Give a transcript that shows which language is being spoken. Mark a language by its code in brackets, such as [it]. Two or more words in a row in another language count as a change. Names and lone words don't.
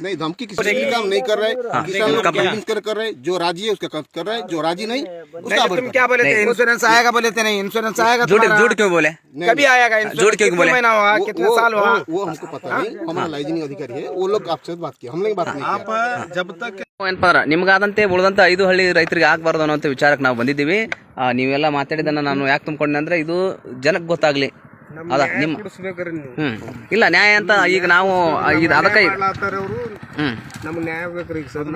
[hi] नहीं धमकी किसी भी काम नहीं कर रहे। किसान लोग कन्विंस कर रहे, जो राजी है उसका कर रहे, जो राजी नहीं उसका तुम क्या बोले थे? इंश्योरेंस आएगा बोले थे, नहीं इंश्योरेंस आएगा झूठ क्यों बोले? कभी आएगा? झूठ क्यों बोले? महीना हुआ, कितने साल हुआ? वो हमको पता नहीं, हमारा लाइजनिंग अधिकारी है, वो लोग आपसे बात किया, हम लोग बात नहीं किया। जब तक [kn] ಏನಪ್ಪ ಅಂದ್ರೆ ನಿಮ್ಗಾದಂತೆ ಉಳಿದಂತ 5 ಹಳ್ಳಿ ರೈತರಿಗೆ ಆಗಬಾರ್ದು ಅನ್ನೋ ವಿಚಾರಕ್ಕೆ ನಾವು ಬಂದಿದ್ದೀವಿ. ನೀವೆಲ್ಲ ಮಾತಾಡಿದನ್ನ ನಾನು ಯಾಕೆ ತುಂಬಿಕೊಂಡೆ ಅಂದ್ರೆ ಇದು ಜನಕ್ಕೆ ಗೊತ್ತಾಗ್ಲಿ. ಅದ ನಿಮ್ಮ ಇಲ್ಲ ನ್ಯಾಯ ಅಂತ ಈಗ ನಾವು ಅದಕ್ಕೆ ನಮ್ಗೆ ನ್ಯಾಯ ಬೇಕ್ರಿ ಈಗ ಸರ್.